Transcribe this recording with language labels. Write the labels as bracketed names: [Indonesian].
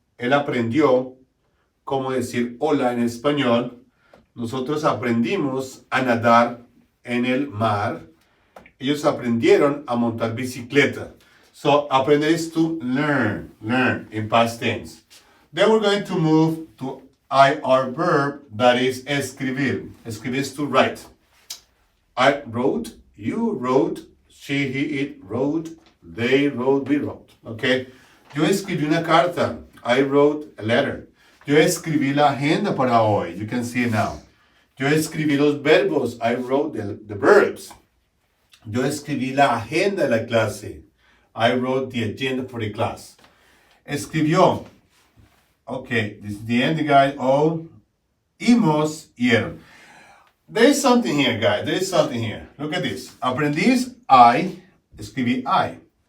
[Spanish] Él aprendió cómo decir hola en español. Nosotros aprendimos a nadar en el mar. Ellos aprendieron a montar bicicleta. [English] So, aprender is to learn in past tense. Then we're going to move to IR verb that is escribir. Escribir is to write. I wrote, you wrote, she, he, it wrote, they wrote, we wrote. Okay? [Spanish] Yo escribí una carta. [English] I wrote a letter. [Spanish] Yo escribí la agenda para hoy. [English] You can see it now. [Spanish] Yo escribí los verbos. [English] I wrote the verbs. [Spanish] Yo escribí la agenda de la clase. [English] I wrote the agenda for the class. Escribió. Okay, this is the end, guys. [Spanish] Oímos, oyeron. [English] There is something here, guys. There is something here. Look at this. Aprendiz, I. Escribí I.